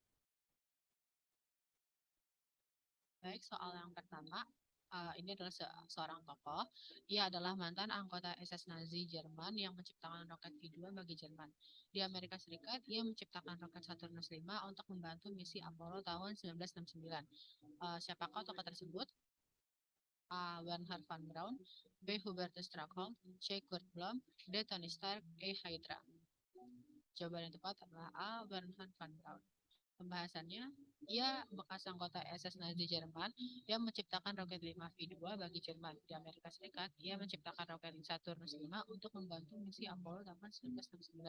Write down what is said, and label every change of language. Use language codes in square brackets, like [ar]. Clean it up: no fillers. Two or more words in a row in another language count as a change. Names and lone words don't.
[id] Baik, soal yang pertama, ini adalah seorang tokoh. Ia adalah mantan anggota SS Nazi Jerman yang menciptakan roket V2 bagi Jerman. Di Amerika Serikat, ia menciptakan roket Saturnus 5 untuk membantu misi Apollo tahun 1969. Siapakah tokoh tersebut? A. Wernher von Braun, B. Hubertus Strackhol, C. Kurt Blom, D. Tony Stark, E. Hydra. Jawaban yang tepat adalah A. Wernher von Braun. Pembahasannya, ia bekas anggota SS Nazi Jerman yang menciptakan roket 5V2 bagi Jerman. Di Amerika Serikat, ia menciptakan roket Saturnus 5 untuk membantu misi Apollo tahun 1969.